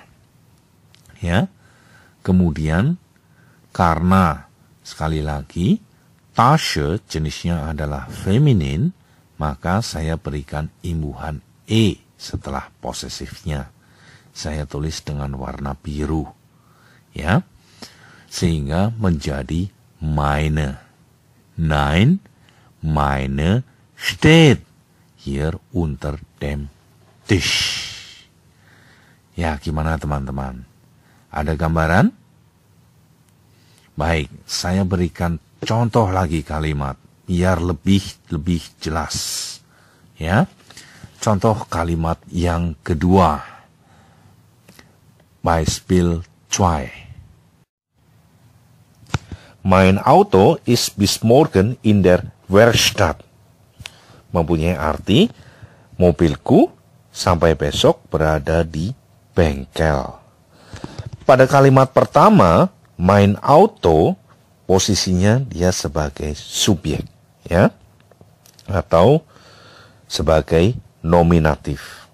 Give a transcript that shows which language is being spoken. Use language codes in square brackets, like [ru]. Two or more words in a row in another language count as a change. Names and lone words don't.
[id] Ya, kemudian karena sekali lagi Tasche jenisnya adalah feminin, maka saya berikan imbuhan E setelah posesifnya. Saya tulis dengan warna biru. Ya, sehingga menjadi meine. [de] Nein, meine steht hier unter dem Tisch. [id] Ya, gimana teman-teman? Ada gambaran? Baik, saya berikan contoh lagi kalimat biar lebih jelas. Ya, contoh kalimat yang kedua. [de] Beispiel 2. Mein Auto ist bis morgen in der Werkstatt. [id] Mempunyai arti, mobilku sampai besok berada di bengkel. Pada kalimat pertama, [de] mein Auto, [id] posisinya dia sebagai subjek, ya, atau sebagai nominatif.